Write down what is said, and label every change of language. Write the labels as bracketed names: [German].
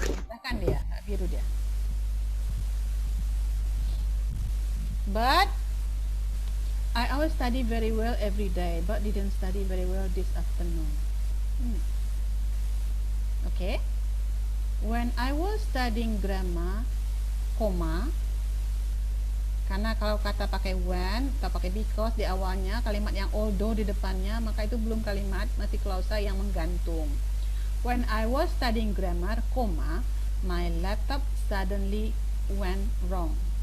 [Indonesian] Bahkan dia, biru dia. [English] But I always study very well every day, but didn't study very well this afternoon. Okay. When I was studying grammar, [Indonesian] karena kalau kata pakai when atau pakai because di awalnya, kalimat yang although di depannya, maka itu belum kalimat, masih klausa yang menggantung. [English] When I was studying grammar, my laptop suddenly went wrong.